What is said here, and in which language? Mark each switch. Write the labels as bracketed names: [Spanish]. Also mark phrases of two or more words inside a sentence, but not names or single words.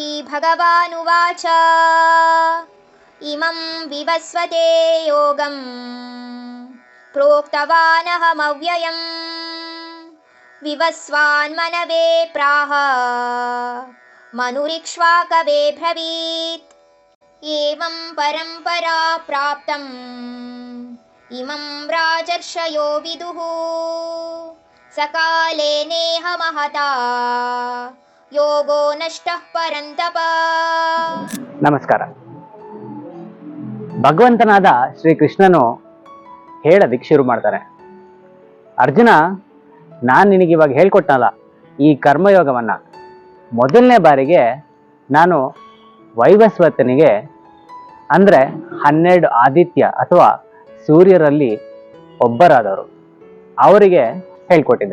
[Sanskrit] ಭಗವಾನುವಾಚ ಇಮಂ ವಿವಸ್ವತೆ ಯೋಗಂ ಪ್ರೋಕ್ತವಾನಹಮವ್ಯಯಂ ವಿವಸ್ವಾನ್ಮನವೇ ಪ್ರಾಹ ಮನುರಿಕ್ಷ್ವಾಕವೇ ಬ್ರವೀತ್ ಏವಂ ಪರಂಪರಾ ಪ್ರಾಪ್ತಂ ಇಮಂ ರಾಜರ್ಷಯೋ ವಿದುಃ ಸಕಾಲೇ ನೇಹ ಮಹತಾ ಯೋಗೋ ನಷ್ಟಃ ಪರಂತಪ. [Kannada] ನಮಸ್ಕಾರ. ಭಗವಂತನಾದ ಶ್ರೀಕೃಷ್ಣನು ಹೇಳೋದಿಕ್ಕೆ ಶುರು ಮಾಡ್ತಾನೆ. ಅರ್ಜುನ, ನಾನು ನಿನಗೆ ಇವಾಗ ಹೇಳ್ಕೊಟ್ಟನಲ್ಲ ಈ ಕರ್ಮಯೋಗವನ್ನು, ಮೊದಲನೇ ಬಾರಿಗೆ ನಾನು ವೈವಸ್ವತನಿಗೆ ಅಂದರೆ 12 ಆದಿತ್ಯ ಅಥವಾ ಸೂರ್ಯರಲ್ಲಿ ಒಬ್ಬರಾದವರು ಅವರಿಗೆ ಹೇಳ್ಕೊಟ್ಟಿದ್ದೆ.